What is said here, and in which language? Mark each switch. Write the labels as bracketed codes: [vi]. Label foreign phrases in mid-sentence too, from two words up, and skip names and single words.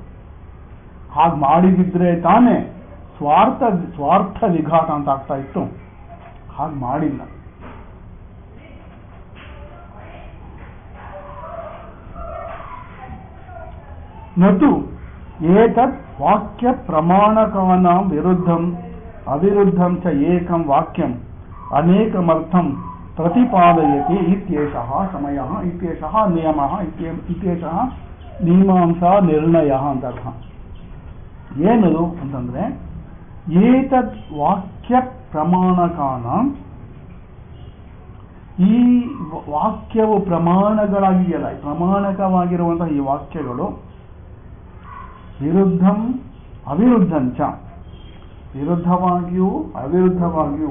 [kn] ಹಾಗೆ ಮಾಡಿದಿದ್ರೆ ತಾನೇ ಸ್ವಾರ್ಥ ವಿಘಾತ ಅಂತ ಆಗ್ತಾ ಇತ್ತು. ಹಾಗೆ ಮಾಡಿಲ್ಲ. [sa] ನತು ಏತತ್ ವಾಕ್ಯ ಪ್ರಮಾಣಕಾನಾಂ ವಿರುದ್ಧಂ ಅವಿರುದ್ಧಂ ಚ ಏಕಂ ವಾಕ್ಯಂ ಅನೇಕಮರ್ಥಂ ಪ್ರತಿಪಾದಯತಿ ಇತ್ಯೇಷಃ ಸಮಯಃ ಇತ್ಯೇಷಃ ನಿಯಮಃ ಇತ್ಯೇಷಃ ಮೀಮಾಂಸಾ ನಿರ್ಣಯ [kn] ಅಂತ ಅರ್ಥ. ಏನದು ಅಂತಂದ್ರೆ, [sa] ಏತದ್ ವಾಕ್ಯ ಪ್ರಮಾಣಕಾನಾಂ, [kn] ಈ ವಾಕ್ಯವು ಪ್ರಮಾಣಗಳಾಗಿದೆಯಲ್ಲ, ಪ್ರಮಾಣಕವಾಗಿರುವಂತಹ ಈ ವಾಕ್ಯಗಳು [sa] ವಿರುದ್ಧಂ ಅವಿರುದ್ಧಂಚ, [kn] ವಿರುದ್ಧವಾಗಿಯೂ ಅವಿರುದ್ಧವಾಗಿಯೂ.